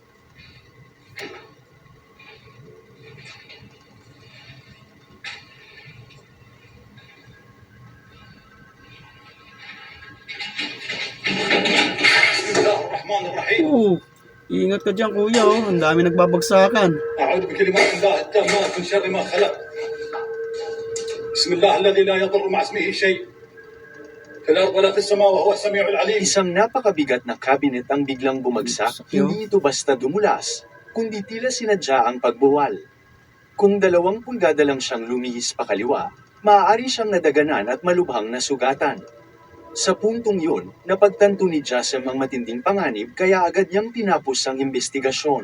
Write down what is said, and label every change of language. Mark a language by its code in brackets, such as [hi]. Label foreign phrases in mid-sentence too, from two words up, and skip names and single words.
[ar] Bismillahirrahmanirrahim. [tl] Ingat ka dyan, kuya. Oh. Ang dami nagbabagsakan. [ar] أعوذ بكلمات الله التامات من شر ما خلق. بسم الله الذي لا يضر مع اسمه شيء في الأرض ولا في السماء وهو السميع العليم. [tl] Isang napakabigat na cabinet ang biglang bumagsak, hindi ito basta dumulas, kundi tila sinadya ang pagbuwal. Kung 2 pulgada lang siyang lumihis pa kaliwa, maaari siyang nadaganan at malubhang nasugatan. Sa puntong yun, napagtanto ni Jasem ang matinding panganib kaya agad niyang tinapos ang investigasyon.